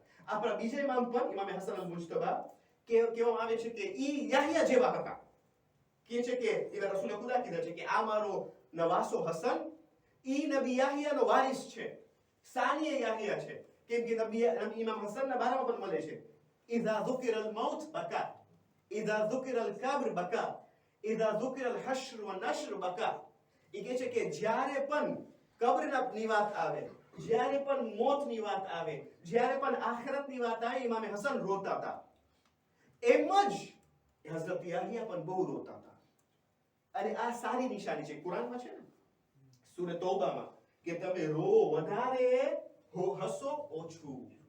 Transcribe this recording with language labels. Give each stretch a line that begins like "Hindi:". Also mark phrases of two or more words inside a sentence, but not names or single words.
Gujarati: આપણા બીજા ઇમામ પણ ઇમામ હસન અલ મુજતબા કહેવામાં આવે છે કે ઈ યાહયા જેવા હતા. કહે છે કે એવા રસૂલે ખુદા કીધા છે કે આ મારો નવાસો હસન ઈ નબી યાહયાનો વારિસ છે, સાનીએ યાહયા છે. કેમ કે નબી ઇમામ હસનના બારામાં પણ મળે છે
Arabic: ઇઝા ذُكِرَ الْمَوْتُ بَكَى إِذَا ذُكِرَ الْقَبْرُ بَكَى إِذَا ذُكِرَ الْحَشْرُ وَالنَّشْرُ بَكَى.
Gujarati: એ કહે છે કે જ્યારે પણ કબ્રની વાત આવે, જ્યારે પણ મોતની વાત આવે, જ્યારે પણ આખિરતની વાત આવે, ઇમામ હસન રોતા હતા. એમ જ હઝરત યાહયા પણ બહુ રોતા હતા. અને આ સારી નિશાની છે, કુરાનમાં છે ને સૂરે તૌબામાં કે તમે રો વધારે, હસો ઓછું.